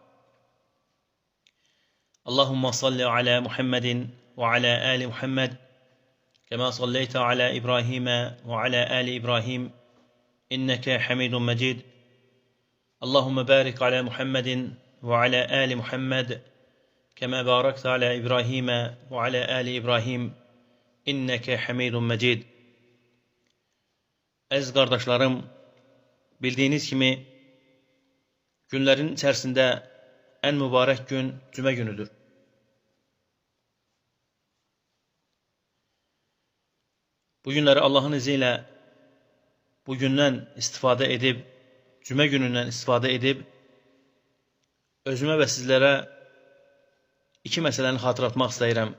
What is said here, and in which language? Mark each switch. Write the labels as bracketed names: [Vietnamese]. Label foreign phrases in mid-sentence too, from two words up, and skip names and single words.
[Arabic] اللهم صل على محمد وعلى آل محمد كما صليت على إبراهيم وعلى آل إبراهيم إنك حميد مجيد اللهم بارك على محمد وعلى آل محمد كما باركت على إبراهيم وعلى آل إبراهيم إنك حميد مجيد. [Azerbaijani] Əziz qardaşlarım, bildiyiniz kimi günlərin içərisində ən mübarək gün cümə günüdür. Bu günləri Allahın izi ilə bu gündən istifadə edib, cümə günündən istifadə edib, özümə və sizlərə iki məsələni xatırlatmaq istəyirəm.